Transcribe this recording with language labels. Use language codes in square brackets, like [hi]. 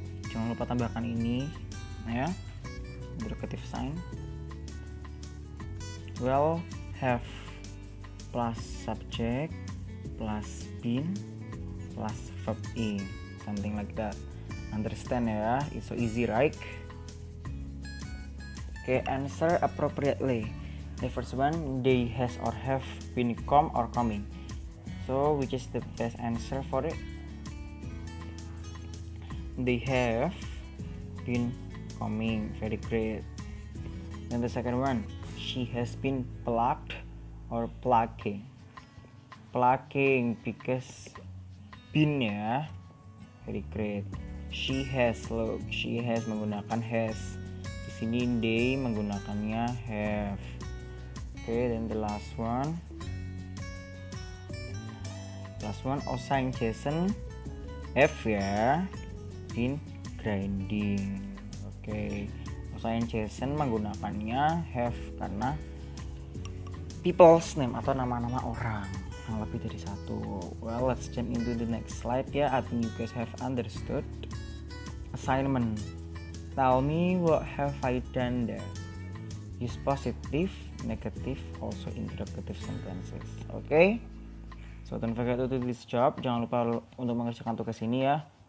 [id] Jangan lupa tambahkan ini ya. [en] Interrogative sign. Well, have plus subject plus been plus verb in, something like that. Understand ya, it's so easy, right? Okay, answer appropriately. The first one, they has or have been come or coming. So which is the best answer for it? They have been coming. Very great. Then the second one, she has been plucked or plucking. Plucking because been ya. Very great. She has, look, she has menggunakan has. [id] Di sini they menggunakannya have. [en] Okay, then the last one. Last one, Osa and Jason have ya been grinding. [id] Okay, Osa and Jason menggunakannya have karena people's name atau nama-nama orang yang lebih dari satu. [en] Well, let's jump into the next slide ya. I think you guys have understood. Assignment. Tell me what have I done there. Use positive, negative, also interrogative sentences. Okay? So don't forget to do this job. [id] Jangan lupa untuk mengerjakan tugas ini ya.